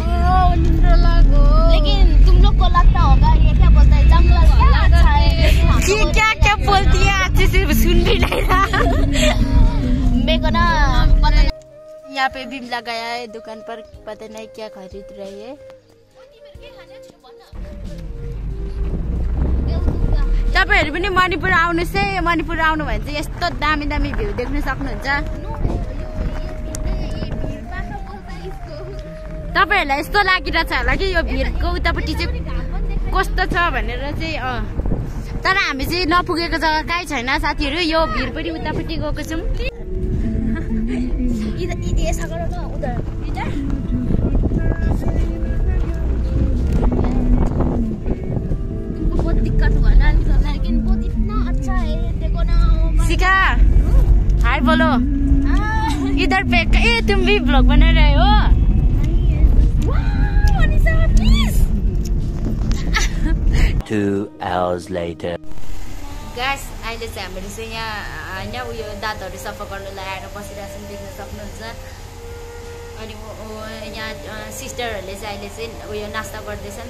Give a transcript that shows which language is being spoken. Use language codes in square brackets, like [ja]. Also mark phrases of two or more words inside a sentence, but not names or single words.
[hi] लेकिन तुम लोग को लगता होगा ये क्या बोलता है? जंगल क्या अच्छा है। क्या बोलती है? अच्छे से सुन भी नहीं रहा। मेरे को ना पता नहीं। यहाँ पे बिमला गया है दुकान पर, पता नहीं क्या खरीद रही है। [ne] तपाईहरु पनि मणिपुर आउनुस् है। मणिपुर आउनु भने चाहिँ यस्तो दामी दामी भ्यू देख्न सक्नुहुन्छ। तपाईहरुलाई यस्तो लागिरहेछ होला कि यो भिरको उतापट्टि चाहिँ कस्तो छ भनेर चाहिँ। तर हामी चाहिँ नपुगेको जग्गा कहीँ छैन साथीहरु। यो भिर पनि उतापट्टि गएको छौँ। [hi] बहुत दिक्कत हुआ ना, लेकिन बहुत इतना अच्छा है। देखो ना सिखा हाय बोलो इधर पे। ए तुम भी ब्लॉग बना रहे हो? [en] 2 hours later. [ne] गाइस अहिले चाहिँ हामीले चाहिँ यहाँ हैन उयो दाँतहरु सफा गर्नलाई आएर बसिरहेको छौँ, देख्न सक्नुहुन्छ। अनि यहाँ सिस्टरहरूले चाहिँ अहिले चाहिँ उयो नास्ता गर्दैछ नि त।